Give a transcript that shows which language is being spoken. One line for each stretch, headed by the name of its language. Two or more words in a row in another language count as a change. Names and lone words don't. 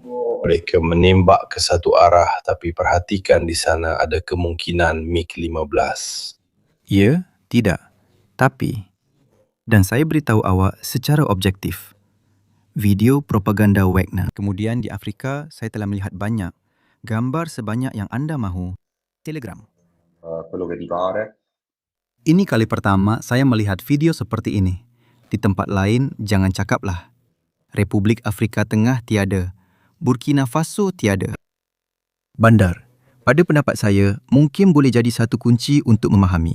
Malay: Mereka menembak ke satu arah tapi perhatikan di sana ada kemungkinan MiG-15. Ya, tidak. Tapi, dan saya beritahu awak secara objektif, video propaganda Wagner. Kemudian di Afrika, saya telah melihat banyak gambar sebanyak yang anda mahu. Telegram.
Italian: Quello che ti pare.
Malay: Ini kali pertama saya melihat video seperti ini. Di tempat lain, jangan cakaplah. Republik Afrika Tengah tiada. Burkina Faso tiada. Bandar. Pada pendapat saya, mungkin boleh jadi satu kunci untuk memahami.